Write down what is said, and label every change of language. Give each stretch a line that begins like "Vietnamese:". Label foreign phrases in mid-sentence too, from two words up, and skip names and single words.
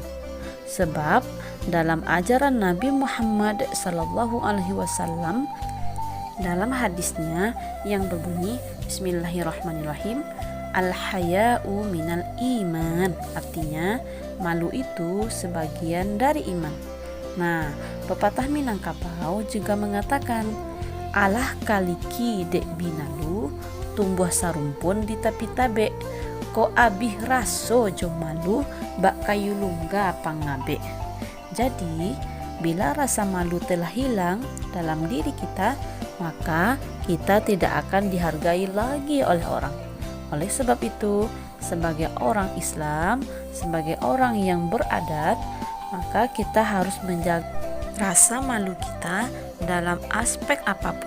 Indonesian: Sebab dalam ajaran Nabi Muhammad SAW, dalam hadisnya yang berbunyi
Arabic: بسم الله الرحمن الرحيم، الحياء من الإيمان,
Indonesian: artinya malu itu sebagian dari iman. Nah, pepatah Minangkabau juga mengatakan,
Minangkabau: alah kaliki dek binalu, tumbuh sarumpun di tepi tabe, ko abih raso jo malu, bak kayu lungga pangabe.
Indonesian: Jadi, bila rasa malu telah hilang dalam diri kita, maka kita tidak akan dihargai lagi oleh orang. Oleh sebab itu, sebagai orang Islam, sebagai orang yang beradat, maka kita harus menjaga rasa malu kita dalam aspek apapun.